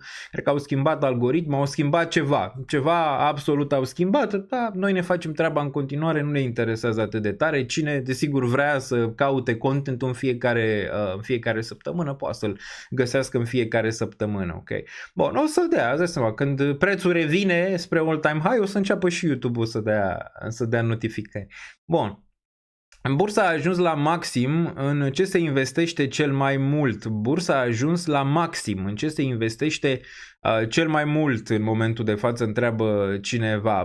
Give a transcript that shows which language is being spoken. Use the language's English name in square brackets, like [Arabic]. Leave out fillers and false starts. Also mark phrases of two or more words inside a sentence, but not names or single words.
[Romanian] Cred că au schimbat algoritmul, au schimbat ceva. Ceva absolut au schimbat. Da, noi ne facem treaba în continuare, nu ne interesează atât de tare. Cine, desigur, vrea să caute content în fiecare săptămână, poate să-l găsească în fiecare săptămână, ok? Bun, o să dea, îți dai seama, când prețul revine spre [English] all-time high, [Romanian] o să înceapă și YouTube-ul să dea notificări. Bun. Bursa a ajuns la maxim. În ce se investește cel mai mult? Bursa a ajuns la maxim. În ce se investește cel mai mult în momentul de față, întreabă cineva.